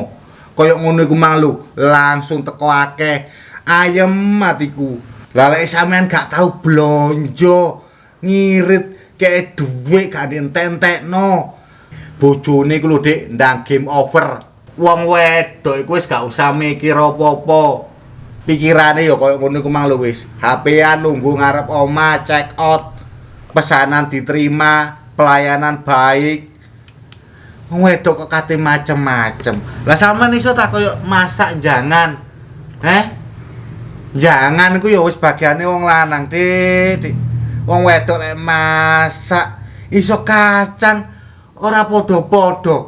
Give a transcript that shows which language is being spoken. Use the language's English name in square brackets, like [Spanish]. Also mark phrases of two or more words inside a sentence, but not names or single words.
[Javanese] Kaya ngono iku mang lho, langsung teko akeh. Ayem atiku. Lalek sampean gak tau blonjo, ngirit kek dhuwit gak entek-entekno. Bojone iku lho Dik, ndang [English] game over. [Javanese] Wong wedok iku wis gak usah mikir apa-apa. Pikirane ya kaya ngono iku mang lho wis. HP-an nunggu ngarep omah, [English] check out. [Indonesian] Pesanan diterima. Pelayanan baik. [Javanese] Wong wedok kok kate macem-macem. Lah sampean iso tak koyo masak jangan. Jangan iku ya wis bagiane wong lanang, Dik. Wong wedok lek masak iso kacang ora padha-padha.